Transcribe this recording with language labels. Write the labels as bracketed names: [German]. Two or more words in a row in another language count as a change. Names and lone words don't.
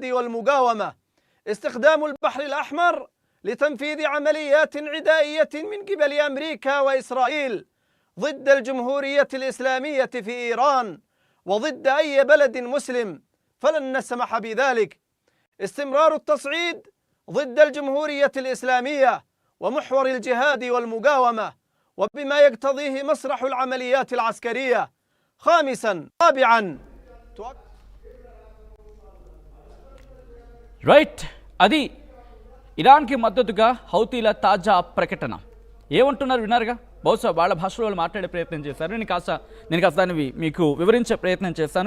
[Arabic] والمقاومة، استخدام البحر الأحمر لتنفيذ عمليات عدائية من قبل أمريكا وإسرائيل ضد الجمهورية الإسلامية في إيران وضد أي بلد مسلم فلن نسمح بذلك، استمرار التصعيد ضد الجمهورية الإسلامية ومحور الجهاد والمقاومة وبما يقتضيه مسرح العمليات العسكرية. خامسا رابعا [Telugu] రైట్, అది ఇరాన్కి మద్దతుగా హౌతీల తాజా ప్రకటన. ఏమంటున్నారు విన్నారుగా, బహుశా వాళ్ళ భాషలో వాళ్ళు మాట్లాడే ప్రయత్నం చేశారు. నేను కాస్త దాన్ని మీకు వివరించే ప్రయత్నం చేస్తాను.